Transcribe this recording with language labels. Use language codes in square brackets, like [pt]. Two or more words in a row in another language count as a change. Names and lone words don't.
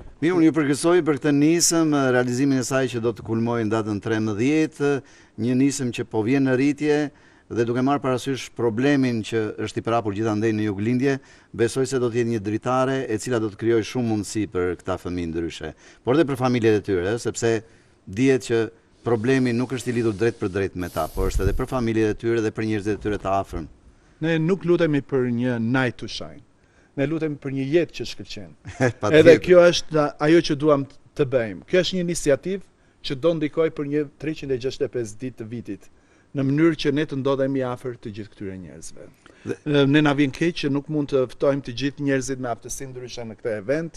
[sq] Mirë, unë ju përgësoj për këtë nisëm, realizimin e saj që do të kulmojë në datën 13, një nisëm që po vjen në rritje dhe duke marrë parasysh problemin që është i parapur gjithandej në Juglindje, besoj se do të jetë një dritare e cila do të krijojë shumë mundësi për këta fëmijë ndryshe, por edhe për familjet e tyre, sepse dihet që problemi nuk është i lidhur drejt për drejt me ta, por është edhe për familjet e tyre dhe për njerëzit e tyre të afërm. Ne nuk lutemi për një [en] night to shine. [sq] Ne lutemi për një jetë që shkëlqen. Edhe kjo është ajo që duam të bëjmë. Kjo është një iniciativë që do ndikoj për një 365 ditë të vitit, në mënyrë që ne të ndodhemi afër të gjithë këtyre njerëzve. Ne na vjen keq që nuk mund të ftojmë të gjithë njerëzit me aftësi ndryshe në këtë event.